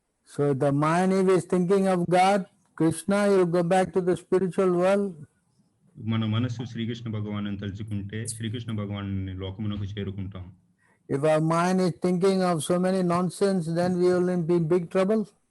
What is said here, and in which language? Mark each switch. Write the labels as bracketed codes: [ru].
[en] So the mind, if is thinking of God, Krishna, you go back to the spiritual world. [te] మన మనస్సు శ్రీకృష్ణ భగవాను తలుచుకుంటే శ్రీకృష్ణ భగవాను లోకమునకు చేరుకుంటాం. [en] If our mind is thinking of so many nonsense, then we will be in big trouble.